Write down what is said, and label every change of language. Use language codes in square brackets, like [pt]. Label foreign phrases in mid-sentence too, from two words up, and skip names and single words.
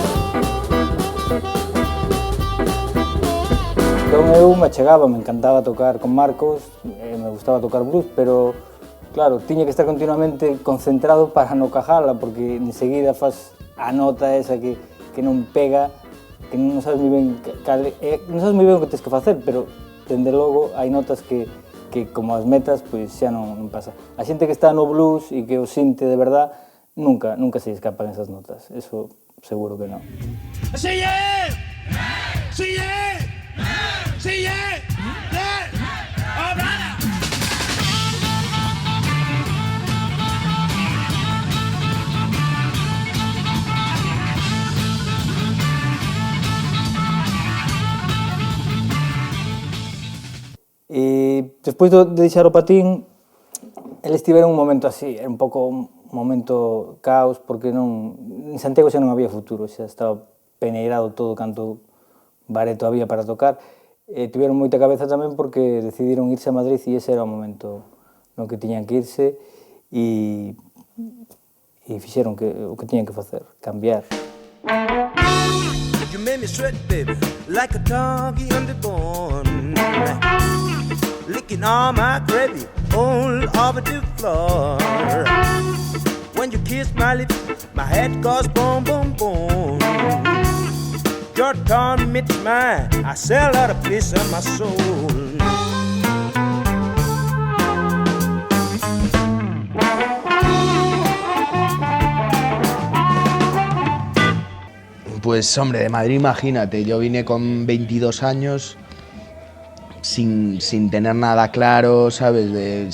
[gl] Entón eu me achegaba, me encantaba tocar con Marcos, me gustaba tocar blues, pero claro, tiña que estar continuamente concentrado para non cajala, porque enseguida faz a nota esa que non pega, que non sabes moi ben o que tens que facer, pero dende logo hai notas que como as metas, pois xa non pasa. A xente que está no blues e que o sinte de verdad, nunca se escapan esas notas. Eso seguro que non. Sí, [en] yeah! Sí, yeah! Sí, yeah! Yeah! Oh, brother! [gl] E despois de deixar o patín, eles tiveron un momento así, era un pouco un momento caos, porque en Santiago xa non había futuro, xa estaba peneirado todo canto bareto había para tocar. Tiveron moita cabeza tamén porque decidiron irse a Madrid e ese era o momento no que tiñan que irse e fixeron o que tiñan que facer, cambiar. [en] You made me sweat, baby, like a doggy underborn. Licking all my gravy all over the floor. When you kiss my lips, my head goes boom, boom, boom. start tormenting mine. I sell out a piece of my soul. [es] Pues hombre, de Madrid imagínate, yo vine con 22 años sin tener nada claro, ¿sabes?